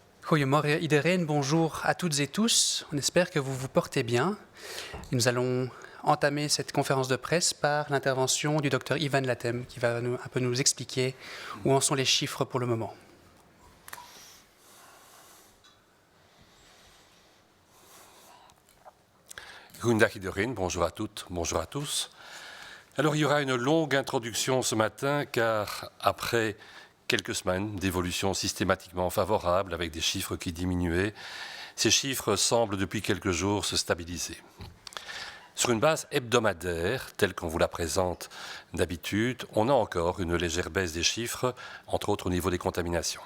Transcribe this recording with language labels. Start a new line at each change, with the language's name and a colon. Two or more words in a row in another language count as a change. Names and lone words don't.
Dutch: Goedemorgen iedereen,
French: bonjour à toutes et tous. On espère que vous vous portez bien. Nous allons entamer cette conférence de presse par l'intervention du docteur Ivan Latem qui va un peu nous expliquer où en sont les chiffres pour le moment.
Dutch: Goedendag iedereen,
French: bonjour à toutes, bonjour à tous. Alors il y aura une longue introduction ce matin car après quelques semaines d'évolution systématiquement favorable avec des chiffres qui diminuaient, ces chiffres semblent depuis quelques jours se stabiliser. Sur une base hebdomadaire, telle qu'on vous la présente d'habitude, on a encore une légère baisse des chiffres, entre autres au niveau des contaminations.